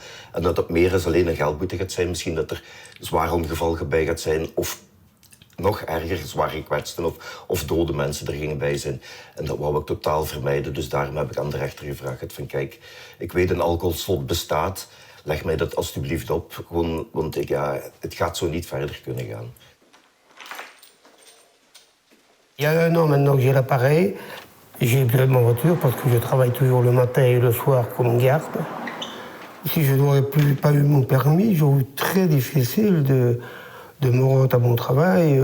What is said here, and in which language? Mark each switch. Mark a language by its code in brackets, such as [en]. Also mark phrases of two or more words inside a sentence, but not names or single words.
[nl] En dat het meer dan alleen een geldboete gaat zijn. Misschien dat er zwaar ongeval bij gaat zijn of nog erger, zwaar gekwetsten of dode mensen er gingen bij zijn. En dat wou ik totaal vermijden. Dus daarom heb ik aan de rechter gevraagd van kijk, ik weet een alcoholslot bestaat. Leg mij dat alsjeblieft op, gewoon, want het gaat zo niet verder kunnen gaan. [fr] Il y a un an maintenant que j'ai l'appareil, j'ai besoin de ma voiture parce que je travaille toujours le matin et le soir comme garde. Si je n'aurais pas eu mon permis, j'aurais eu très difficile de me rendre à mon travail.